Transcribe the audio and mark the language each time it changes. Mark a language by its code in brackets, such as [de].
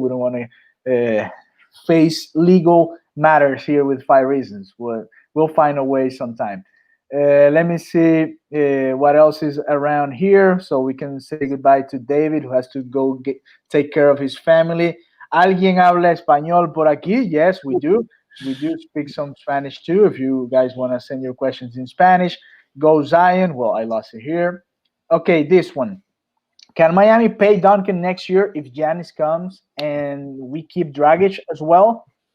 [en] We don't want to face legal matters here with 5 reasons. We'll find a way sometime. Let me see what else is around here so we can say goodbye to David, who has to go take care of his family. [es] ¿Alguien habla español por aquí? [en] Yes, we do. We do speak some Spanish too. If you guys want to send your questions in Spanish, go Zion. Well, I lost it here. Okay, this one. Can Miami pay Duncan next year if Giannis comes and we keep Dragic as well?